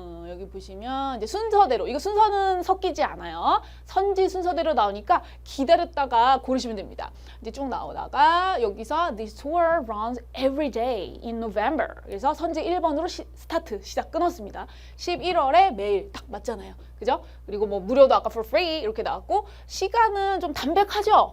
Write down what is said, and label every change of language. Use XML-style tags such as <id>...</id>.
<ko>여기 보시면 이제 순서대로 이거 순서는 섞이지 않아요. 선지 순서대로 나오니까 기다렸다가 고르시면 됩니다. 이제 쭉 나오다가 여기서</ko> <en>This tour runs every day in November.</en> <ko>그래서 선지 1번으로 시작 끊었습니다. 11월에 매일 딱 맞잖아요. 그죠? 그리고 뭐 무료도 아까 for free 이렇게 나왔고 시간은 좀 담백하죠?</ko>